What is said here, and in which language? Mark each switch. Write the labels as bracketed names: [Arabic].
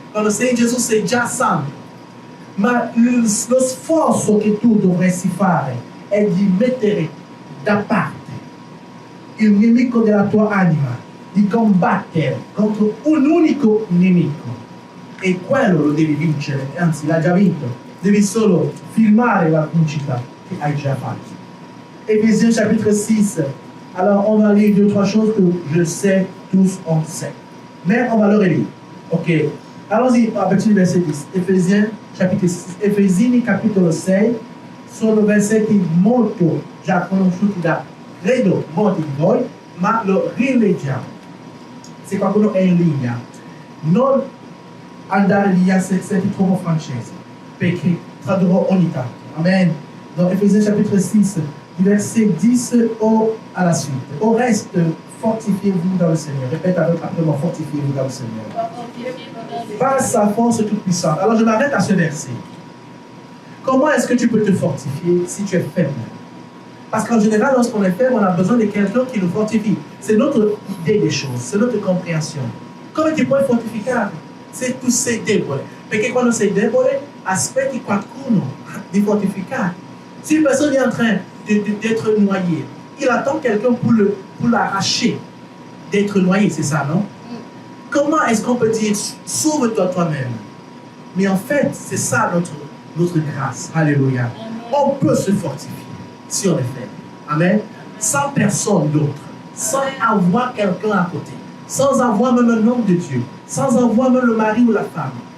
[Italian] Quando sei in Gesù sei già santo. Ma lo sforzo che tu dovresti fare è di mettere da parte il nemico della tua anima, di combattere contro un unico nemico. E quello lo devi vincere, anzi l'hai già vinto. Devi solo filmare la vincita che hai già fatto. [French] Éphésiens chapitre 6. Alors on va lire 2-3 choses que je sais, tous on sait. Mais on va le relire. Ok. Allons-y a partir du verset 10. [Italian] Ephésiens capitolo 6. Efesini capitolo 6 sono versetti molto già conosciuti da credo molti di voi, ma lo rileggiamo. Se qualcuno è in linea, non andare via se senti troppo francese, perché tradurrò ogni tanto. Amen. [French] Dans Ephésiens chapitre 6, du verset 10 à la suite. Au reste, fortifiez-vous dans le Seigneur. Répète après moi, fortifiez-vous dans le Seigneur. Par sa force toute puissante. Alors je m'arrête à ce verset. Comment est-ce que tu peux te fortifier si tu es faible? Parce qu'en général, lorsqu'on est faible, on a besoin de quelqu'un qui nous fortifie. C'est notre idée des choses, c'est notre compréhension. [Italian] Come ti puoi fortificare? Se tu sei debole. Perché quando sei debole, aspetti qualcuno di fortificare. [French] Si une personne est en train d'être noyée, il attend quelqu'un pour l'arracher d'être noyé, c'est ça, non? Comment est-ce qu'on peut dire sauve-toi toi-même? Mais en fait, c'est ça notre grâce. Alléluia. On peut se fortifier si on est faible. Amen. Sans personne d'autre, sans avoir quelqu'un à côté, sans avoir même un homme de Dieu, sans avoir même le mari ou la femme.